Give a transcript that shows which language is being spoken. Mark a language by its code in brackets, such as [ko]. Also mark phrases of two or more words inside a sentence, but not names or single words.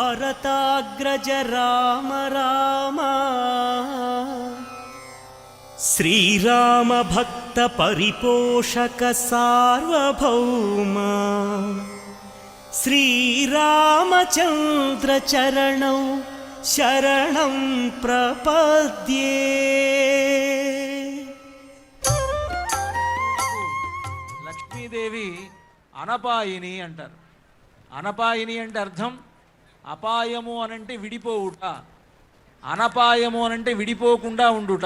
[sa] भरताग्रज राम राम श्रीराम भक्त परिपोषक सार्वभौम श्रीरामचंद्र चरणौ शरणं प्रपद्ये। [te] లక్ష్మీదేవి అనపాయిని అంటారు. అనపాయిని అంటే అర్థం అపాయము అనంటే విడిపోవుట, అనపాయము అనంటే విడిపోకుండా ఉండుట.